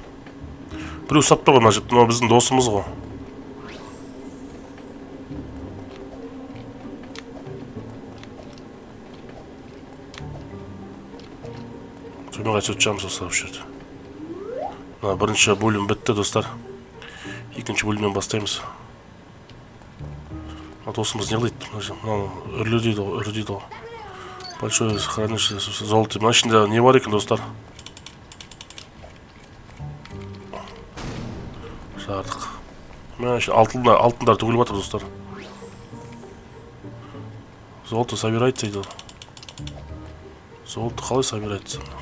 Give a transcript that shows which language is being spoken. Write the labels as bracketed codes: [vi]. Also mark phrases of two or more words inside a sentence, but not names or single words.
[kk] Біреу ұстап тұр ғой мына жерде, мынау біздің досымыз ғой. Төмен қарай түсіп жатамыз достар осы жерде. Мына бірінші бөлім бітті достар. Екінші бөлімнен бастаймыз. Досымыз не қылайды? Мына үрлі дейді ғой. [ru] Большое хранилище золото. [kk] Мына ішінде не бар екен достар? Жардық. Мына алтындар төгіліп жатыр достар. [ru] Золото собирается [kk] дейді. Золото қалай собирается?